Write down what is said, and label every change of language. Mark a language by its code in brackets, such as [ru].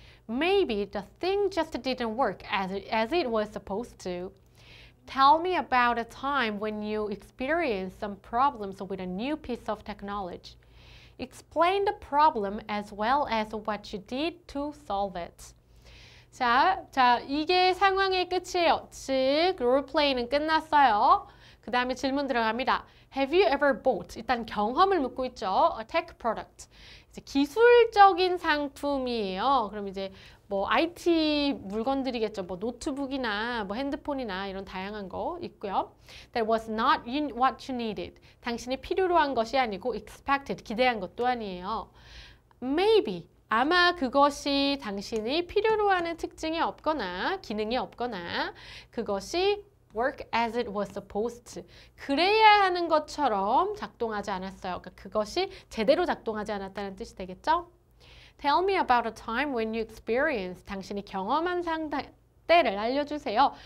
[en] Maybe the thing just didn't work as it was supposed to. Tell me about a time when you experienced some problems with a new piece of technology. Explain the problem as well as what you did to solve it. [ko] 자, 이게 상황의 끝이에요. 즉, 롤플레이는 끝났어요. 그 다음에 질문 들어갑니다. [en] Have you ever bought? [ko] 일단 경험을 묻고 있죠. [en] A tech product. [ko] 이제 기술적인 상품이에요. 그럼 이제 뭐 IT 물건들이겠죠. 뭐 노트북이나 뭐 핸드폰이나 이런 다양한 거 있고요. [en] That was not what you needed. [ko] 당신이 필요로 한 것이 아니고 expected, 기대한 것도 아니에요. [en] Maybe. [ko] 아마 그것이 당신이 필요로 하는 특징이 없거나 기능이 없거나 그것이 [en] work as it was supposed to. [ko] 그래야 하는 것처럼 작동하지 않았어요. 그러니까 그것이 제대로 작동하지 않았다는 뜻이 되겠죠? [en] Tell me about a time when you experienced. [ko] 당신이 경험한 때를 알려주세요.